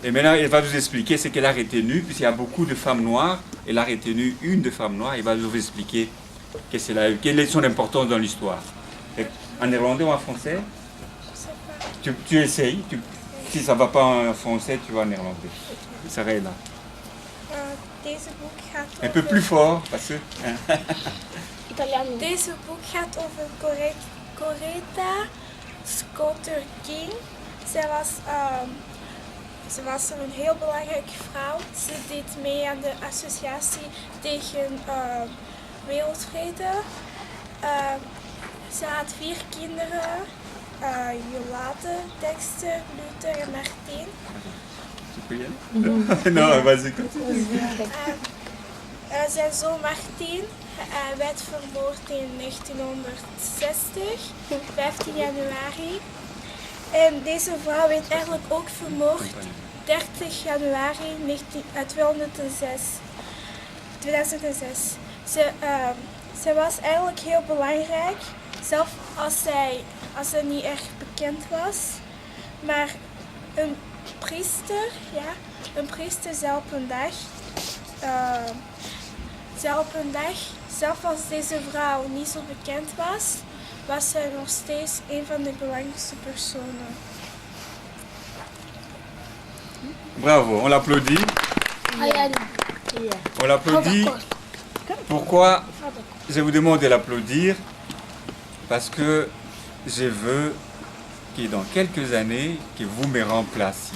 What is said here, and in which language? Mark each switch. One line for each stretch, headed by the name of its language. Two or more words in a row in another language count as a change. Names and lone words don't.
French: Et maintenant, elle va nous expliquer ce qu'elle a retenu, puisqu'il y a beaucoup de femmes noires. Elle a retenu une de femmes noires. Elle va nous expliquer quelle est son importance dans l'histoire. En néerlandais ou en français? Tu essayes. Si ça ne va pas en français, tu vas en néerlandais. Ça va là.
Dutch: Deze boek gaat
French: Un peu plus fort, parce que... Italiano.
Dutch: Deze boek gaat over Coretta Scott King. Ze was een heel belangrijke vrouw. Ze deed mee aan de associatie tegen wereldvrede. Ze had 4 kinderen. Jolade, Dexter, Luther en Martin.
French: Tu peux y aller? Non, vas-y.
Dutch: Zijn zoon Martin werd vermoord in 1960, 15 januari. En deze vrouw werd eigenlijk ook vermoord 30 januari 2006. Ze was eigenlijk heel belangrijk, zelfs als ze niet erg bekend was. Maar een priester zei op een dag, zelfs als deze vrouw niet zo bekend was, was zij nog steeds een van de belangrijkste personen.
French: Bravo, on l'applaudit. On l'applaudit. Pourquoi je vous demande de l'applaudir? Parce que je veux que dans quelques années, que vous me remplaciez.